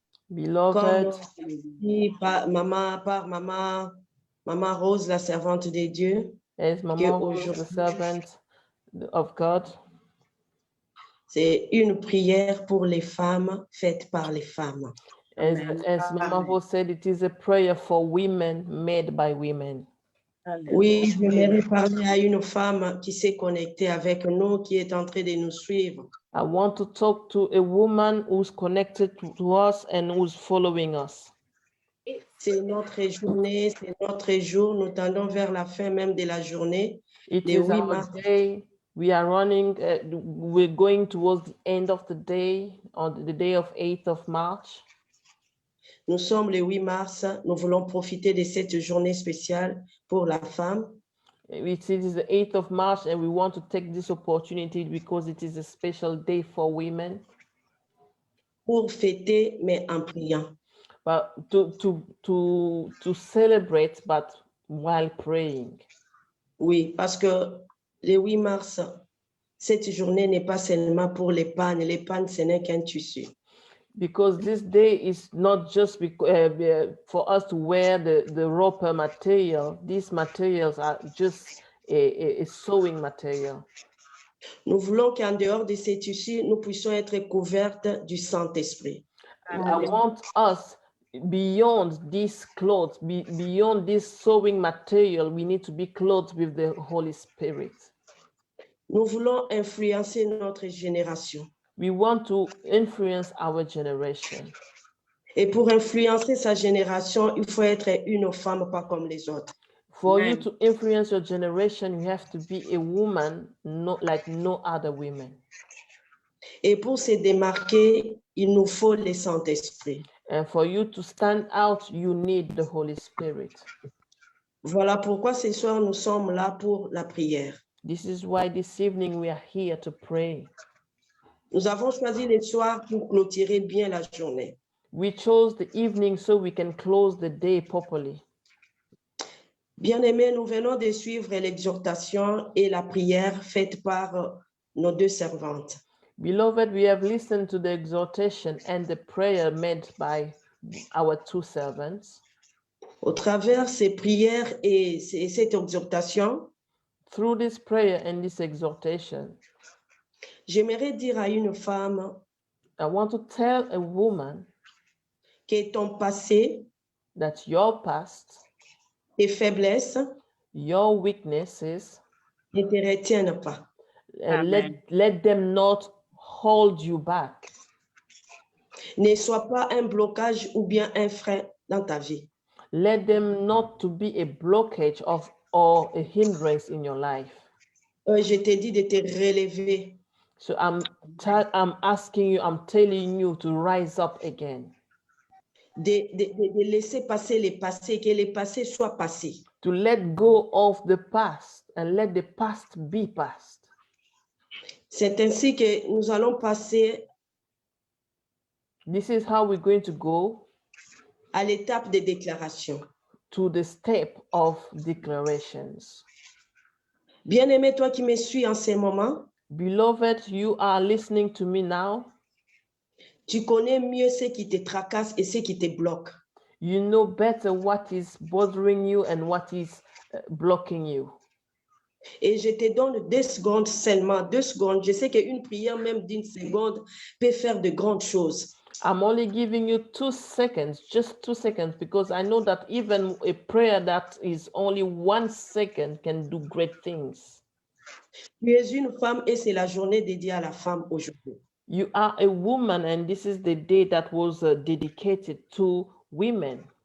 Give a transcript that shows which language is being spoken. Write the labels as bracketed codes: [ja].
[en] Beloved. [fr] Par maman, Maman Rose, la servante de Dieu, [en] As Maman Rose, the [fr] aujourd'hui, [en] servant of God, [fr] c'est une prière pour les femmes faite par les femmes. [en] as Maman Rose said, it is a prayer for women made by women. [fr] Oui, j'aimerais parler à une femme qui s'est connectée avec nous, qui est en train de nous suivre. [en] I want to talk to a woman who's connected to us and who's following us. [fr] C'est notre journée, c'est notre jour. Nous tendons vers la fin même de la journée. [en] It [fr] Le [en] is our [fr] mars. [en] day. We are running, we're going towards the end of the day, on the day of 8th of March. [fr] Nous sommes le 8 mars. Nous voulons profiter de cette journée spéciale pour la femme. [en] It is the 8th of March, and we want to take this opportunity because it is a special day for women. [fr] Pour fêter, mais en priant. [en] But to celebrate, but while praying. [fr] Oui, parce que le 8 mars, cette journée n'est pas seulement pour les pannes. Les pannes, ce n'est qu'un tissu. [en] Because this day is not just for us to wear the roper material. These materials are just a sewing material. [fr] Nous voulons qu'en dehors de ces tissus, nous puissions être couvertes du Saint-Esprit. [en] I want us, beyond these clothes, beyond this sewing material, we need to be clothed with the Holy Spirit. [fr] Nous voulons influencer notre génération. [en] We want to influence our generation. [fr] Et pour influencer sa génération, il faut être une femme pas comme les autres. [en] For you to influence your generation, you have to be a woman not like no other women. [fr] Et pour se démarquer, il nous faut le Saint-Esprit. [en] And for you to stand out, you need the Holy Spirit. [fr] Voilà pourquoi ce soir, nous sommes là pour la prière. [en] This is why this evening we are here to pray. [fr] Nous avons choisi le soir pour clôturer bien la journée. [en] We chose the evening so we can close the day properly. [fr] Bien-aimés, nous venons de suivre l'exhortation et la prière faite par nos deux servantes. [en] Beloved, we have listened to the exhortation and the prayer made by our two servants. [fr] Au travers ces prières et cette exhortation, [en] Through this prayer and this exhortation, [fr] j'aimerais dire à une femme [en] I want to tell a woman [fr] que ton passé, [en] that your past, [fr] tes faiblesses [en] your weaknesses, [fr] ne te retiennent pas. [en] let them not hold you back. [fr] Ne sois pas un blocage ou bien un frein dans ta vie. [en] Let them not to be a blockage of or a hindrance in your life. [fr] Je t'ai dit de te relever. [en] So I'm asking you, I'm telling you to rise up again. [fr] De laisser passer les passés, que les passés soient passés. [en] To let go of the past and let the past be past. [fr] C'est ainsi que nous allons passer [en] This is how we're going to go [fr] à l'étape de déclaration. [en] to the step of declarations. [fr] Bien-aimé, toi qui me suis en ce moment, [en] Beloved, you are listening to me now. [fr] tu connais mieux ce qui te tracasse et ce qui te bloque. [en] You know better what is bothering you and what is blocking you. [fr] Et je te donne 2 secondes seulement, 2 secondes. Je sais qu'une prière même d'1 seconde peut faire de grandes choses. [en] I'm only giving you 2 seconds, just 2 seconds, because I know that even a prayer that is only 1 second can do great things. [fr] Tu es une femme et c'est la journée dédiée à la femme aujourd'hui. [en] You are a woman, and this is the day that was dedicated to women.